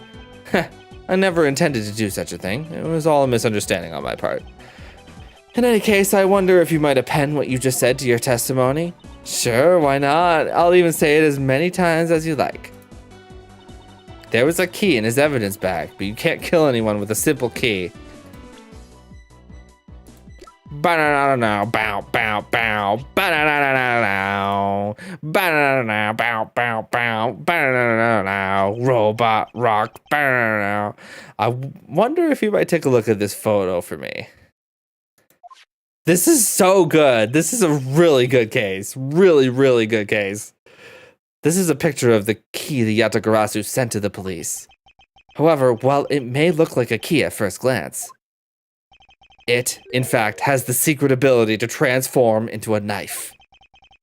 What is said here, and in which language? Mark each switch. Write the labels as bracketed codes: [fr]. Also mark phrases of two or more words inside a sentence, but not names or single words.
[en] I never intended to do such a thing. It was all a misunderstanding on my part. In any case, I wonder if you might append what you just said to your testimony? Sure, why not? I'll even say it as many times as you like. There was a key in his evidence bag, but you can't kill anyone with a simple key. Ba-na-na-na-na, bow, bow, bow, ba-na-na-na-na, ba-na-na-na, bow, bow, bow, ba-na-na-na-na, robot rock, ba-na-na-na. I wonder if you might take a look at this photo for me. This is so good. This is a really good case. Really, really good case. This is a picture of the key the Yatagarasu sent to the police. However, while it may look like a key at first glance, it, in fact, has the secret ability to transform into a knife.